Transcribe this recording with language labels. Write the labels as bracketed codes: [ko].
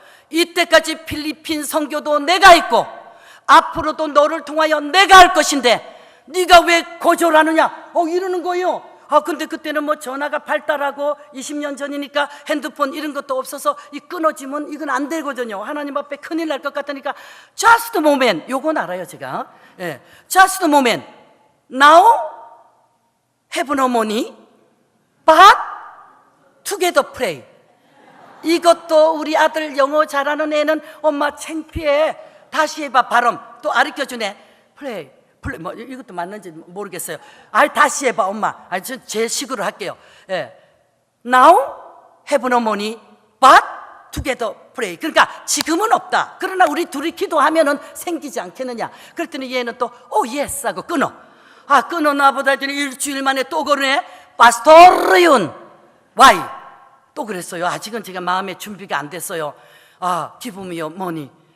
[ko] 이때까지 필리핀 선교도 내가 있고 앞으로도 너를 통하여 내가 할 것인데 네가 왜 거절하느냐 이러는 거예요. 근데 그때는 전화가 발달하고 20년 전이니까 핸드폰 이런 것도 없어서 이 끊어지면 이건 안 되거든요. 하나님 앞에 큰일 날 것 같으니까 [en] just a moment [ko] 요건 알아요 제가. [en] 예, just a moment now have no money but together pray. [ko] 이것도 우리 아들 영어 잘하는 애는 엄마 창피해 다시 해봐 발음 또 가르쳐주네. pray 이것도 맞는지 모르겠어요. 다시 해봐 엄마. 제 식으로 할게요. 예. [en] Now have no money but together pray. [ko] 그러니까 지금은 없다. 그러나 우리 둘이 기도하면은 생기지 않겠느냐. 그랬더니 얘는 또 yes 하고 끊어. 끊어나 보다 했더니 일주일 만에 또 그러네. 파스토르윤 [en] why [ko] 또 그랬어요. 아직은 제가 마음의 준비가 안 됐어요. 기쁨이요 뭐니